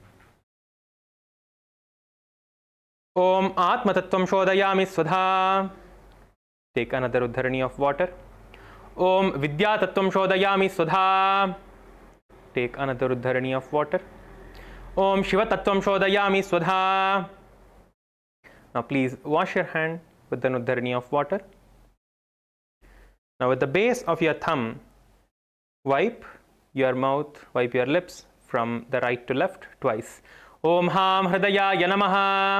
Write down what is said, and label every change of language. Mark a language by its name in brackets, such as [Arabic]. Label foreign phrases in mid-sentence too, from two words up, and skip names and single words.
[Sanskrit] ॐ आत्म तत्त्वं शोधयामि स्वधा. [English] Take another Uddharani of water. [Sanskrit] ॐ विद्या तत्त्वं शोधयामि स्वधा. [English] Take another Uddharani of water. [Sanskrit] ॐ शिव तत्त्वं शोधयामि स्वधा. [English] Now please wash your hand with an Uddharani of water. Now with the base of your thumb, wipe your mouth, wipe your lips from the right to left twice. [Sanskrit] ॐ हां हृदयाय नमः.